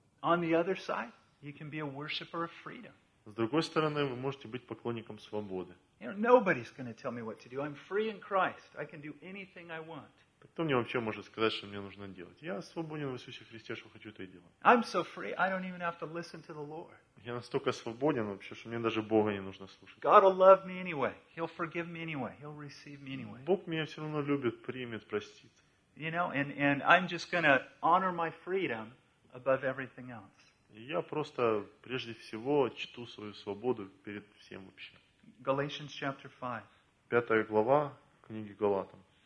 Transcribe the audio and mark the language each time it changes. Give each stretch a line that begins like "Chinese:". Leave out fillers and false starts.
English: On the other side, you can be a worshipper of freedom.
Russian: С другой стороны, вы можете быть поклонником свободы.
English: You know, nobody's going to tell me what to do. I'm free in Christ. I can do anything I want.
Russian: Кто мне вообще может сказать, что мне нужно делать? Я свободен в Иисусе Христе, что хочу, то и делаю.
English: I'm so free, I don't even have to listen to the Lord.
Russian: Я настолько свободен вообще, что мне даже Бога не нужно слушать.
English: God will love me anyway. He'll forgive me anyway. He'll receive me anyway.
Russian: Бог меня все равно любит, примет, простит.
English: You know, and I'm just going to honor my freedom above everything else.
Russian: Я просто прежде всего чту свою свободу перед всем вообще.
English: Galatians chapter 5.
Russian: Пятая глава книги Галатам.